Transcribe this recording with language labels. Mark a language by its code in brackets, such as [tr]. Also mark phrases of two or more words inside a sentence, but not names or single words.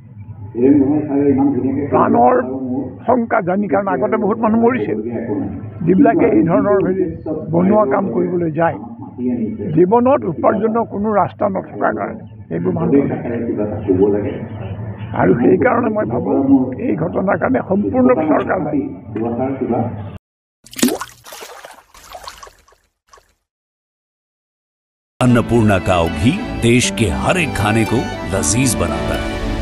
[as] প্ৰাণৰ শংকা জানি কাৰণ আগতে বহুত মানুহ মৰিছে যিবিলাকে এই ধৰণৰ হেৰি বনোৱা কাম কৰিবলৈ যায় জীৱনত উপাৰ্জনৰ কোনো ৰাস্তা নথকাৰ কাৰণে এইবোৰ মানুহ আৰু সেইকাৰণে মই ভাবোঁ এই ঘটনাৰ কাৰণে সম্পূৰ্ণ চৰকাৰ দায়ী [hi] अन्नपूर्णा काव घी देश के हर एक खाने को लजीज बनाता है।